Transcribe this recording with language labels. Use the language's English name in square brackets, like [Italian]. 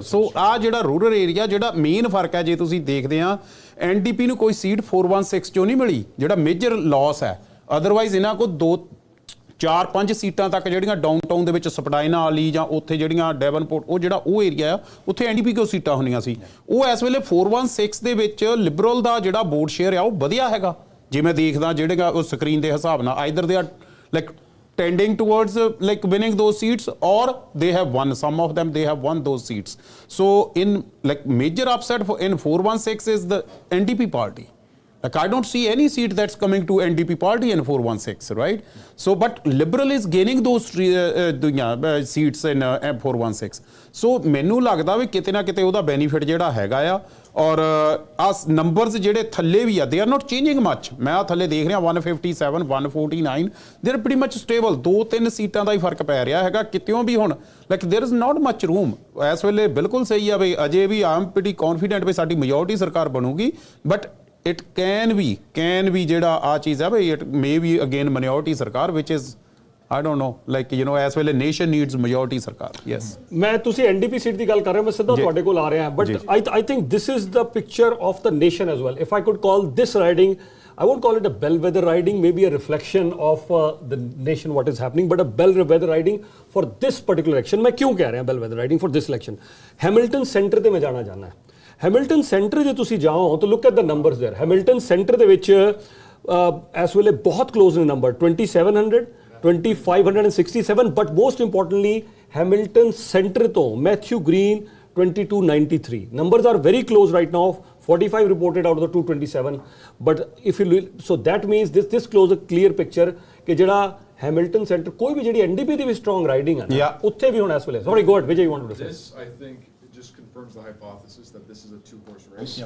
[Punjabi] ਸੋ ਆ ਜਿਹੜਾ rural area, ਜਿਹੜਾ ਮੇਨ ਫਰਕ ਹੈ ਜੇ ਤੁਸੀਂ ਦੇਖਦੇ ਆ, NDP ਨੂੰ ਕੋਈ ਸੀਟ 416 ਚੋਂ ਨਹੀਂ ਮਿਲੀ, ਜਿਹੜਾ ਮੇਜਰ ਲਾਸ ਹੈ। ਅਦਰਵਾਈਜ਼ ਇਹਨਾਂ ਕੋਲ 4-5 ਸੀਟਾਂ ਤੱਕ ਜਿਹੜੀਆਂ ਡਾਊਨਟਾਊਨ ਦੇ ਵਿੱਚ ਸਪਡਾਈਨਾ ਵਾਲੀ ਜਾਂ ਉੱਥੇ ਜਿਹੜੀਆਂ ਡੈਵਨਪੋਰਟ ਉਹ ਏਰੀਆ ਆ, ਉੱਥੇ NDP ਕੋਲ ਸੀਟਾਂ ਹੁੰਦੀਆਂ ਸੀ। ਉਹ ਇਸ ਵੇਲੇ 416 ਦੇ ਵਿੱਚ ਲਿਬਰਲ ਦਾ ਜਿਹੜਾ ਵੋਟ ਸ਼ੇਅਰ ਆ ਉਹ ਵਧੀਆ ਹੈਗਾ। ਜੇ ਮੈਂ ਦੇਖਦਾ ਜਿਹੜੇਗਾ ਉਹ ਸਕਰੀਨ ਦੇ ਹਿਸਾਬ ਨਾਲ, [English] Either they are like tending towards like winning those seats, or they have won, some of them they have won those seats. So in like major upset in 416 is the NDP party. Like I don't see any seat that's coming to NDP party in 416, right? So but Liberal is gaining those seats in 416. [Punjabi] So ਮੈਨੂੰ ਲੱਗਦਾ ਵੀ ਕਿਤੇ ਨਾ ਕਿਤੇ ਉਹਦਾ benefit ਜਿਹੜਾ ਹੈਗਾ ਆ। ਔਰ ਆ ਨੰਬਰਸ ਜਿਹੜੇ ਥੱਲੇ ਵੀ ਆ, [English] They are not changing much. [Punjabi] ਮੈਂ ਆ ਥੱਲੇ ਦੇਖ ਰਿਹਾ 157 149, [English] They are pretty much stable. [Punjabi] 2-3 ਸੀਟਾਂ ਦਾ ਹੀ ਫਰਕ ਪੈ ਰਿਹਾ ਹੈਗਾ ਕਿਤਿਓਂ ਵੀ ਹੁਣ। [English] like there is not much room [Punjabi] ਇਸ ਵੇਲੇ। ਬਿਲਕੁਲ ਸਹੀ ਆ ਬਈ, ਅਜੇ ਵੀ ਆਮ ਪ੍ਰੀਟੀ ਕੌਨਫੀਡੈਂਟ ਵੀ ਸਾਡੀ ਮੈਜੋਰਟੀ ਸਰਕਾਰ ਬਣੂਗੀ, [English] But it can be ਜਿਹੜਾ ਆ ਚੀਜ਼ ਹੈ ਬਈ, it may be again minority ਸਰਕਾਰ, which is I don't know, like you know, as well a nation needs majority ਸਰਕਾਰ। Yes, [Punjabi] ਮੈਂ ਤੁਸੀਂ NDP ਸੀਟ ਦੀ ਗੱਲ ਕਰ ਰਹੇ ਹੋ, ਮੈਂ ਸਿੱਧਾ ਤੁਹਾਡੇ ਕੋਲ ਆ ਰਿਹਾ, but [English] I think this is the picture of the nation as well. If I could call this riding, I won't call it a bellwether riding, maybe a reflection of the nation what is happening, but a bellwether riding for this particular election। [Hindi] मैं क्यों कह रहा हूँ [English] bellwether riding for this election? [Punjabi] Hamilton Centre ਤੇ ਮੈਂ ਜਾਣਾ ਚਾਹੁੰਦਾ। Hamilton centre ਜੇ ਤੁਸੀਂ ਜਾਓ ਤਾਂ [English] Look at the numbers there. [Punjabi] Hamilton centre ਦੇ ਵਿੱਚ ਇਸ ਵੇਲੇ ਬਹੁਤ ਕਲੋਜ਼ ਨੇ number, 2700 2567, but most importantly Hamilton centre ਤੋਂ Matthew green 2293। [English] numbers are very close right now, 45 reported out of the 227, but if you so that means this close a clear picture [Punjabi] ਕਿ ਜਿਹੜਾ Hamilton centre ਕੋਈ ਵੀ ਜਿਹੜੀ NDP ਦੀ ਵੀ strong riding ਹੈ ਨਾ, ਉੱਥੇ ਵੀ ਹੁਣ ਇਸ ਵੇਲੇ। [English] Sorry, go ahead, Vijay, you wanted to say? This, I think, just confirms the hypothesis that this is a two-horse race.